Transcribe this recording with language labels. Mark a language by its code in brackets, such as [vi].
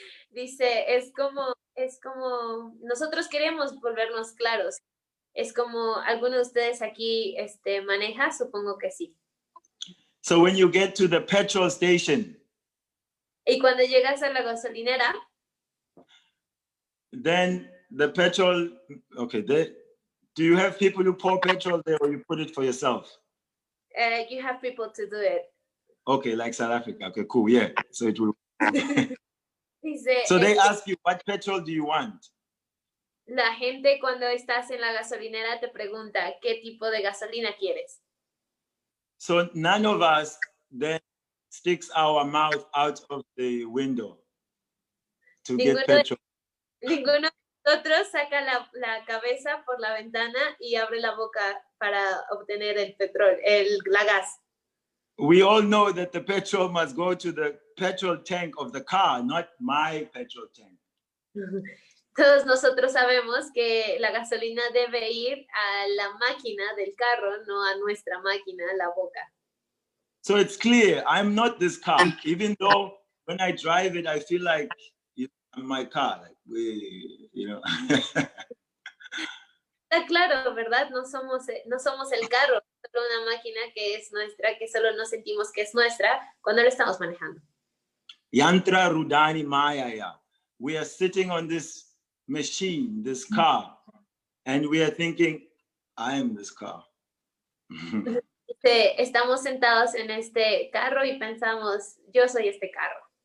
[es] Dice, es como nosotros queremos volvernos claros. Es como alguno de ustedes aquí maneja, supongo que sí. [en] So when you get to the petrol station, [es] y cuando llegas a la gasolinera, [en] then the petrol, okay, do you have people who pour petrol there or you put it for yourself? You have people to do it. Okay, like South Africa. Okay, cool, yeah. So it will. [es] Dice, [en] so they ask you, what petrol do you want? [es] La gente cuando estás en la gasolinera te pregunta, ¿qué tipo de gasolina quieres? [en] So none of us then sticks our mouth out of the window to get petrol. [es] Ninguno de nosotros saca la cabeza por la ventana y abre la boca para obtener el petróleo, la gas. [en] We all know that the petrol must go to the petrol tank of the car, not my petrol tank. [es] Todos nosotros sabemos que la gasolina debe ir a la máquina del carro, no a nuestra máquina, la boca. [en] So it's clear, I'm not this car, even though when I drive it, I feel like I'm my car, like you know. [es] Está claro, ¿verdad? No somos el carro, solo una máquina que es nuestra, que solo nos sentimos que es nuestra cuando lo estamos manejando. [sa] Yantra Rudani Mayaya. [en] We are sitting on this machine, this car, and we are thinking, I am this car. [es] Estamos sentados en este carro y pensamos, yo soy este carro.